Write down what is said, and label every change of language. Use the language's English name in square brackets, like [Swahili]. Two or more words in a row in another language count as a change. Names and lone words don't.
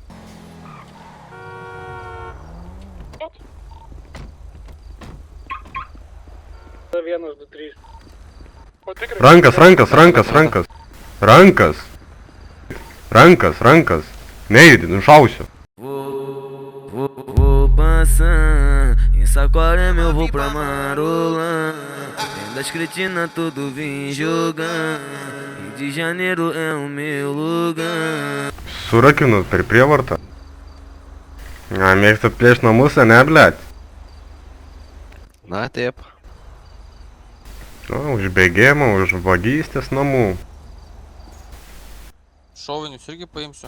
[Lithuanian] Vienas, du, trys. Rankas. Neįdį, nušausiu. [Portuguese] Vou passar, em Saquarema eu vou pra Marola. Tem das cretinas tudo vim jogar. Rio de Janeiro é o meu lugar. [Lithuanian] Surakinut per prievartą. Na, mėgstat plėš namus, ne, blėt? Na taip. Nu, už bėgėjimą, už vagystės namų. Šovinius irgi paimsiu.